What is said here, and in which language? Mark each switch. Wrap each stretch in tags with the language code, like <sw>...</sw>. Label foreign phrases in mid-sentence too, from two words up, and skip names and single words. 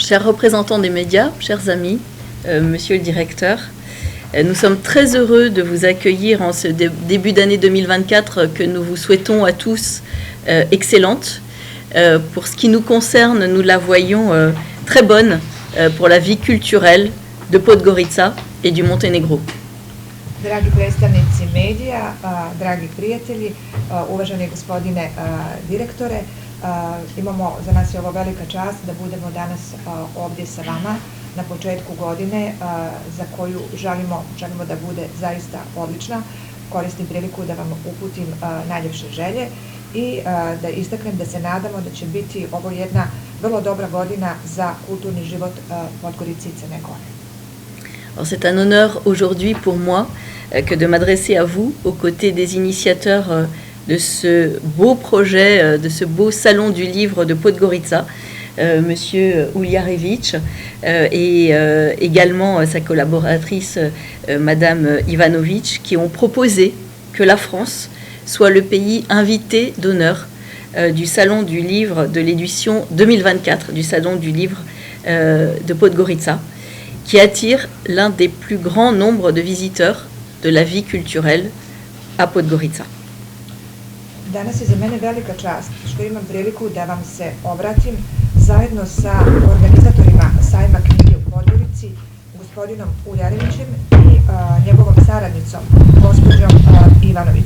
<fr>Chers représentants des médias, chers amis, monsieur le directeur, nous sommes très heureux de vous accueillir en ce début d'année 2024 que nous vous souhaitons à tous excellente. Pour ce qui nous concerne, nous la voyons très bonne pour la vie culturelle de Podgorica et du Monténégro.</fr> <sr>Dragi predstavnici medija, dragi prijatelji, uvaženi gospodine direktore, imamo za nas je ovo velika čast da budemo danas ovdje sa vama na početku godine za koju želimo da bude zaista odlična. Koristim priliku da vam uputim najljepše želje i da istaknem da se nadamo da će biti ovo jedna vrlo dobra godina za kulturni život Podgorice i Crne Gore.</sr> <fr>Alors c'est un honneur aujourd'hui pour moi que de m'adresser à vous aux côtés des initiateurs de ce beau projet, de ce beau salon du livre de Podgorica, Monsieur Uljarević et également sa collaboratrice Madame Ivanović, qui ont proposé que la France soit le pays invité d'honneur du salon du livre de l'édition 2024 du salon du livre de Podgorica, qui attire l'un des plus grands nombres de visiteurs de la vie culturelle à Podgorica.</fr> <sr>Danas je za mene velika čast što imam priliku da vam se obratim zajedno sa organizatorima sajma knjige u Podgorici, gospodinom Uljarevićem i njegovom saradnicom, gospođom Ivanović.</sr>